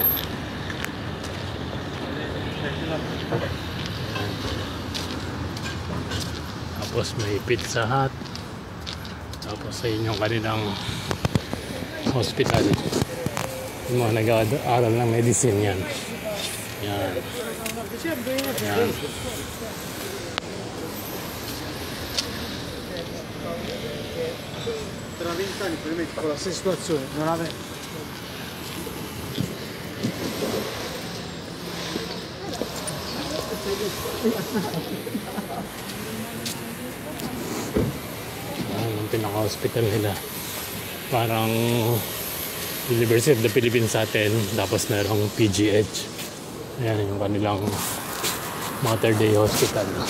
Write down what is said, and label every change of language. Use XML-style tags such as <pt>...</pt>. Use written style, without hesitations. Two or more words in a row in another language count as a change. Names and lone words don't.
<tl>Tapos may Pizza Hut. Tapos sa inyong kanilang hospital, yung mga nag-aaral ng medicine. Yan. Yan. Yan.</tl> <it>Tra 20 anni probabilmente con la stessa situazione non aveva.</it> <tl>Ang pinaka-hospital nila parang University of the Philippines sa atin, tapos merong PGH. Ayan yung kanilang Mater Dei Hospital.</tl>